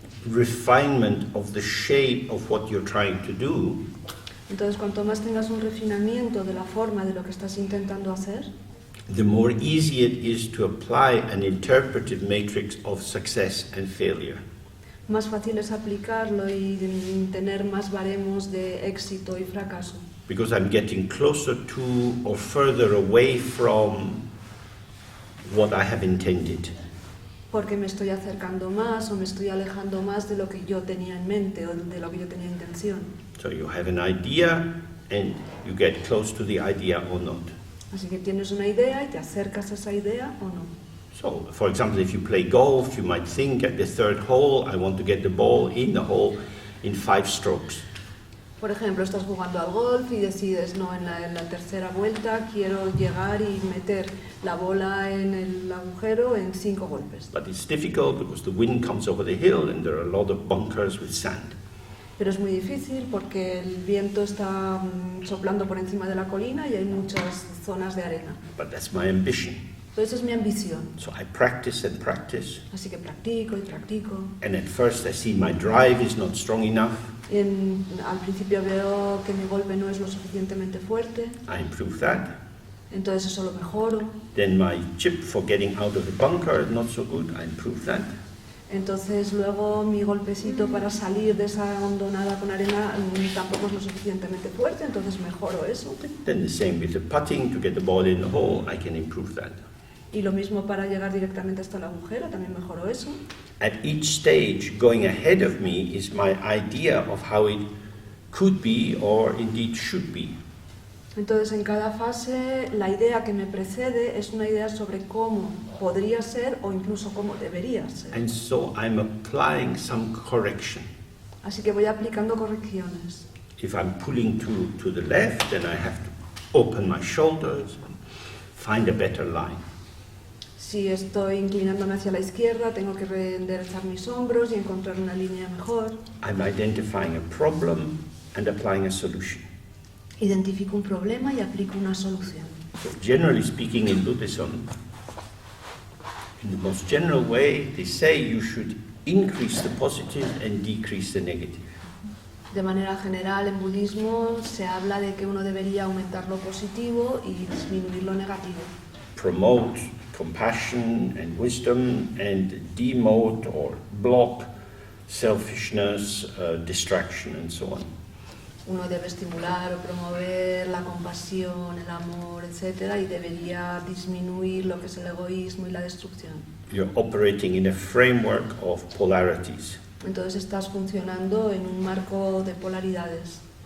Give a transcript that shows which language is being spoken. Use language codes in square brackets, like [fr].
[en] refinement of the shape of what you're trying to do, [es] Entonces, cuanto más tengas un refinamiento de la forma de lo que estás intentando hacer, [en] the more easy it is to apply an interpretive matrix of success and failure. [es] más fácil es aplicarlo y tener más baremos de éxito y fracaso. [en] Because I'm getting closer to or further away from what I have intended. [es] Porque me estoy acercando más o me estoy alejando más de lo que yo tenía en mente o de lo que yo tenía intención. [en] So you have an idea and you get close to the idea or not. [es] Así que tienes una idea y te acercas a esa idea o no. [en] So, for example, if you play golf, you might think at the third hole, I want to get the ball in the hole in 5 strokes. [es] Por ejemplo, estás jugando al golf y decides, no, en la tercera vuelta quiero llegar y meter la bola en el agujero en 5 golpes. [en] But it's difficult because the wind comes over the hill and there are a lot of bunkers with sand. [es] Pero es muy difícil porque el viento está soplando por encima de la colina y hay muchas zonas de arena. [en] But that's my ambition. [es] Entonces es mi ambición. [en] So I practice and practice. [es] Así que practico y practico. [en] And at first I see my drive is not strong enough. [es] Al principio veo que mi golpe no es lo suficientemente fuerte, [en] I improve that. [es] entonces eso lo mejoro. [en] Then my chip for getting out of the bunker is not so good. I improve that. [es] Entonces luego mi golpecito para salir de esa hondonada con arena tampoco es lo suficientemente fuerte, entonces mejoro eso. [en] Then the same with the putting to get the ball in the hole. I can improve that. [es] Y lo mismo para llegar directamente hasta el agujero, también mejoro eso. [en] At each stage, going ahead of me is my idea of how it could be or indeed should be. [es] Entonces en cada fase la idea que me precede es una idea sobre cómo podría ser o incluso cómo debería ser. [en] And so I'm applying some correction. [es] Así que voy aplicando correcciones. [en] If I'm pulling to the left, then I have to open my shoulders and find a better line. [es] Si estoy inclinándome hacia la izquierda, tengo que enderezar mis hombros y encontrar una línea mejor. [en] I'm identifying a problem and applying a solution. [es] Identifico un problema y aplico una solución. [en] So generally speaking in Buddhism, in the most general way, they say you should increase the positive and decrease the negative. [es] De manera general, en budismo se habla de que uno debería aumentar lo positivo y disminuir lo negativo. [en] Promote compassion and wisdom and demote or block selfishness, distraction and so on. [es] Uno debe estimular o promover la compasión, el amor, etc. y debería disminuir lo que es el egoísmo y la destrucción. [en] You're operating in a framework of polarities, [es] Entonces estás funcionando en un marco de polaridades,